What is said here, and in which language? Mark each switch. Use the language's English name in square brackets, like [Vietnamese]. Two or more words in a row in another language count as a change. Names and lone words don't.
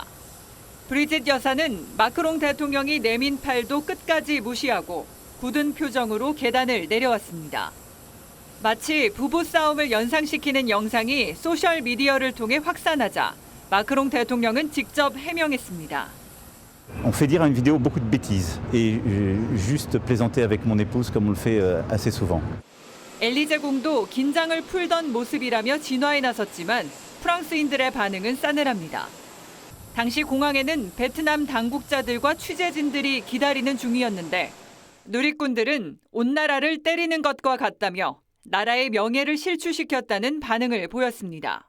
[Korean] 브리짓 여사는 마크롱 대통령이 내민 팔도 끝까지 무시하고 굳은 표정으로 계단을 내려왔습니다. 마치 부부싸움을 연상시키는 영상이 소셜미디어를 통해 확산하자 마크롱 대통령은 직접 해명했습니다. [French] On fait dire à une vidéo beaucoup de bêtises et juste plaisanter avec mon épouse comme on le fait assez souvent. [Korean] 엘리제 공도 긴장을 풀던 모습이라며 진화에 나섰지만 프랑스인들의 반응은 싸늘합니다. 당시 공항에는 베트남 당국자들과 취재진들이 기다리는 중이었는데 누리꾼들은 온 나라를 때리는 것과 같다며 나라의 명예를 실추시켰다는 반응을 보였습니다.